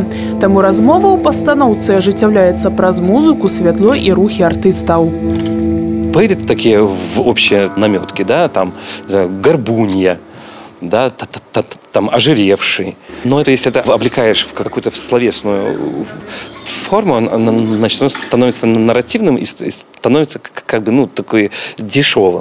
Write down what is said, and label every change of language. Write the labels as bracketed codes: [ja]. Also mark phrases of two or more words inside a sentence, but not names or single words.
[be] Таму размова ў пастаноўцы ажыццяўляецца праз музыку, святло і рухі артыстаў. [ru] Были такие общие наметки, да, там, горбунья, да, там ожиревший. Но это если это облекаешь в какую-то словесную форму, значит, оно становится нарративным и становится как бы, ну, такой дешевым.